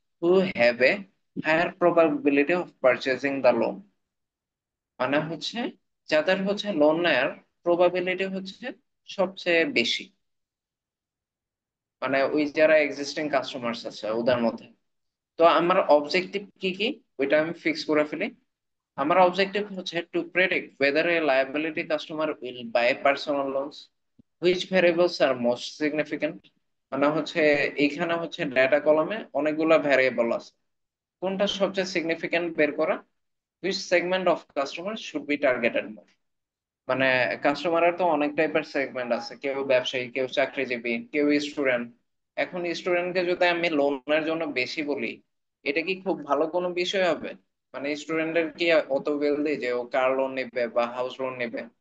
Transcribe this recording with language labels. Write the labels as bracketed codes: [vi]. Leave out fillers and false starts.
[en] Who have a higher probability of purchasing the loan. [bn] মানে হচ্ছে যাদের হচ্ছে লোন নেয়ার প্রবাবিলিটি হচ্ছে সবচেয়ে বেশি, মানে ওই যারা এক্সিস্টিং কাস্টমার্স আছে ওদের মধ্যে। তো আমার অবজেক্টিভ কি কি ওইটা আমি ফিক্স করে ফেলি। আমার অবজেক্টিভ হচ্ছে [en] To predict whether a liability customer will buy personal loans, which variables are most significant। [bn] মানে হচ্ছে এইখানে হচ্ছে ডেটা কলমে অনেকগুলো ভ্যারিয়েবল আছে, কোনটা সবচেয়ে সিগনিফিক্যান্ট বের করা। [en] which segment of customers should be targeted more। [bn] মানে কাস্টমারের তো অনেক টাইপের সেগমেন্ট আছে, কেউ ব্যবসায়ী, কেউ চাকরিজীবী, কেউ স্টুডেন্ট। এখন স্টুডেন্টকে যদি আমি লোনের জন্য বেশি বলি, এটা কি খুব ভালো কোনো বিষয় হবে? মানে স্টুডেন্টের কি অত ওয়েলদি যে ও কার লোন নেবে বা হাউস লোন নেবে?